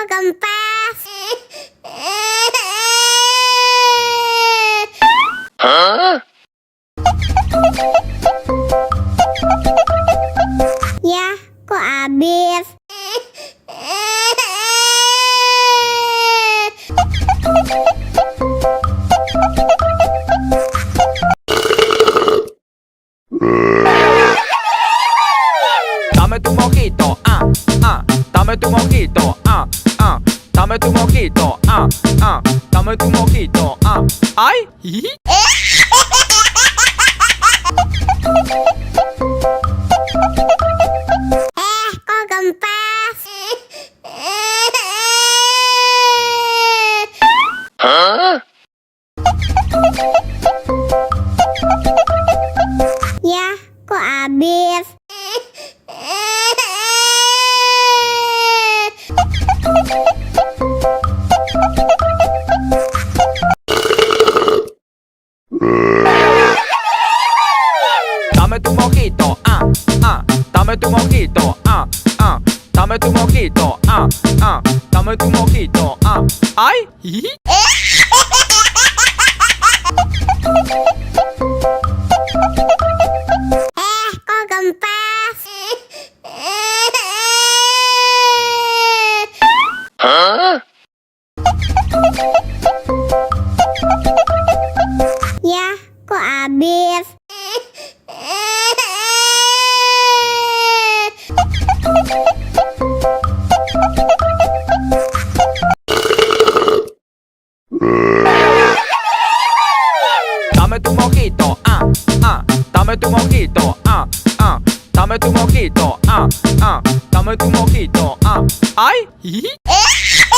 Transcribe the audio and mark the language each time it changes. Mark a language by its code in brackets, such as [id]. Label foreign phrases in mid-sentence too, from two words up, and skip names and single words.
[id] kempes. Ya, kok habis? [es] Dame tu mojito, dame tu mojito, dame tu mojito, dame tu mojito, ay, [id] Kok kempes? Ya, kok habis? [es] dame tu mojito, dame tu mojito, dame tu mojito, dame tu mojito, ay, [id] Kok kempes? Ya, kok habis? [es] dame tu mojito, dame tu mojito, dame tu mojito, dame tu mojito, ay,